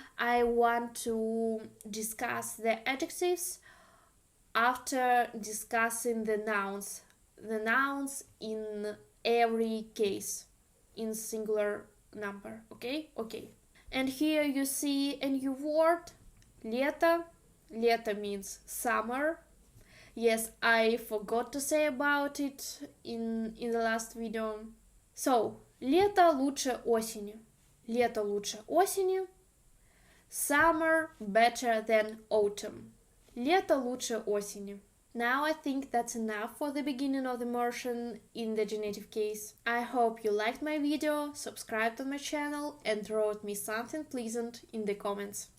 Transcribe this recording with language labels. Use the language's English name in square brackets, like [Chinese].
[English] I want to discuss the adjectives after discussing the nouns in every case in singular number. Okay. And here you see a new word, лето. Лето means summer. Yes, I forgot to say about it in the last video. [Russian] So лето лучше осени. Лето лучше осени. [English] Summer better than autumn. [Russian] Лето лучше осени. [English] Now I think that's enough for the beginning of the immersion in the genitive case. I hope you liked my video, subscribed to my channel and wrote me something pleasant in the comments.